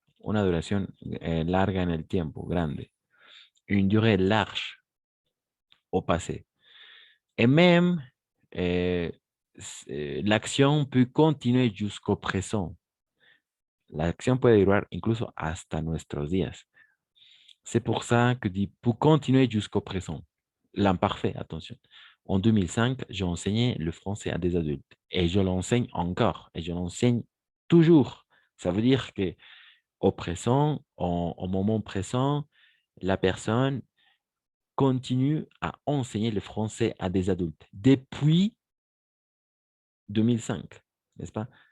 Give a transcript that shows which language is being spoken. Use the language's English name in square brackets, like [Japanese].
[Spanish] Una duración larga en el tiempo, grande. [French] Une durée large au passé. Et même, l'action peut continuer jusqu'au présent. L'action peut [Spanish] durar incluso hasta nuestros días. [French] C'est pour ça que dit pour continuer jusqu'au présent. L'imparfait, attention. En 2005, j'ai enseigné le français à des adultes et je l'enseigne encore et je l'enseigne toujours. Ça veut dire que au présent, au moment présent, la personne continue à enseigner le français à des adultes depuis 2005, n'est-ce pas?